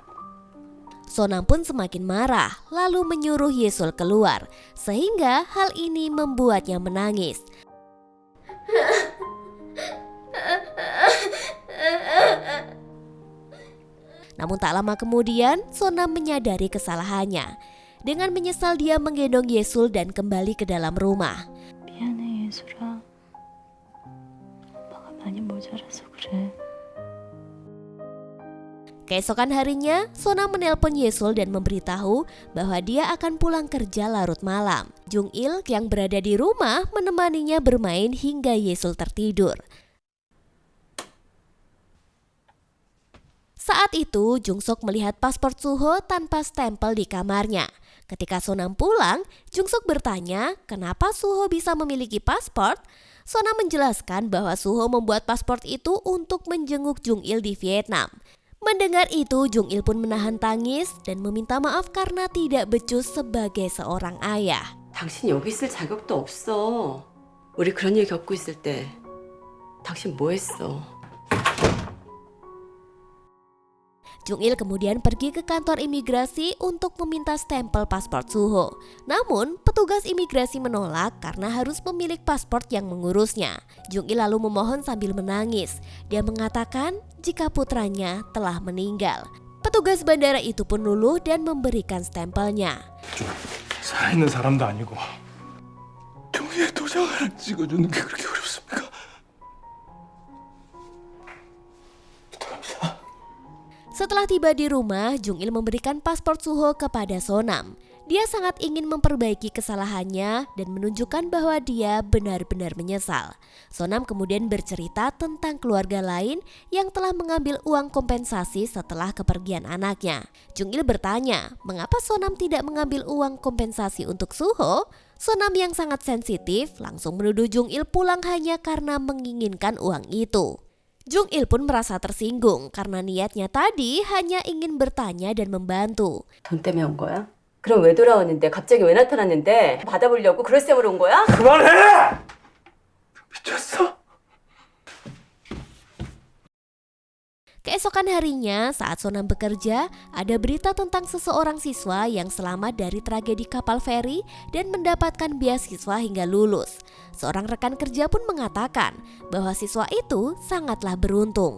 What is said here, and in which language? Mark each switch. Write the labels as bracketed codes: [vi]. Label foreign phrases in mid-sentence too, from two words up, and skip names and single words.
[id] Sonam pun semakin marah, lalu menyuruh Yesul keluar, sehingga hal ini membuatnya menangis. Namun tak lama kemudian, Sonam menyadari kesalahannya. Dengan menyesal dia menggendong Yesul dan kembali ke dalam rumah. [ko] 미안해, 예술아. 엄마가 많이 모자라서 그래. [id] Keesokan harinya, Sonam menelpon Yesul dan memberitahu bahwa dia akan pulang kerja larut malam. Jung Il yang berada di rumah menemaninya bermain hingga Yesul tertidur. Saat itu, Jung Sok melihat paspor Suho tanpa stempel di kamarnya. Ketika Sonam pulang, Jung Sok bertanya kenapa Suho bisa memiliki paspor. Sonam menjelaskan bahwa Suho membuat paspor itu untuk menjenguk Jung Il di Vietnam. Mendengar itu, Jung Il pun menahan tangis dan meminta maaf karena tidak becus sebagai seorang ayah. [ko] 당신 여기 있을 자격도 없어. 우리 그런 일 겪고 있을 때 당신 뭐 했어? [id] Jung-il kemudian pergi ke kantor imigrasi untuk meminta stempel paspor Suho. Namun, petugas imigrasi menolak karena harus pemilik paspor yang mengurusnya. Jung-il lalu memohon sambil menangis. Dia mengatakan jika putranya telah meninggal. Petugas bandara itu pun luluh dan memberikan stempelnya. [ko] 살아있는 사람도 아니고 종이에 도장 하나 찍어주는 게 그렇게 어렵습니까? [id] Setelah tiba di rumah, Jung-il memberikan paspor Suho kepada Sonam. Dia sangat ingin memperbaiki kesalahannya dan menunjukkan bahwa dia benar-benar menyesal. Sonam kemudian bercerita tentang keluarga lain yang telah mengambil uang kompensasi setelah kepergian anaknya. Jung-il bertanya, mengapa Sonam tidak mengambil uang kompensasi untuk Suho? Sonam yang sangat sensitif langsung menuduh Jung-il pulang hanya karena menginginkan uang itu. Jung-il pun merasa tersinggung karena niatnya tadi hanya ingin bertanya dan membantu. [ko] 돈 때문에 온 거야? 그럼 왜 돌아왔는데? 갑자기 왜 나타났는데? 받아보려고 그럴 셈으로 온 거야? 그만해! 미쳤어? [id] Keesokan harinya saat Sonam bekerja, ada berita tentang seseorang siswa yang selamat dari tragedi kapal feri dan mendapatkan beasiswa hingga lulus. Seorang rekan kerja pun mengatakan bahwa siswa itu sangatlah beruntung.